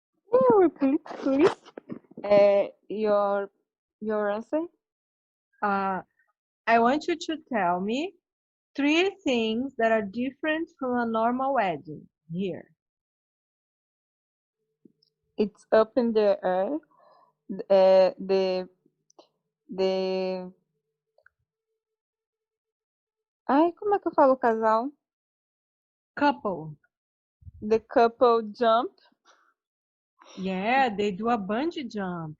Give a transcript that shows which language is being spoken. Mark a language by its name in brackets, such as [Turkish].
[English] Can you repeat, please? Your answer? I want you to tell me 3 things that are different from a normal wedding here. It's up in the air. [Portuguese] The Ai, como é que eu falo casal? [English] Couple. The couple jump. Yeah, they do a bungee jump.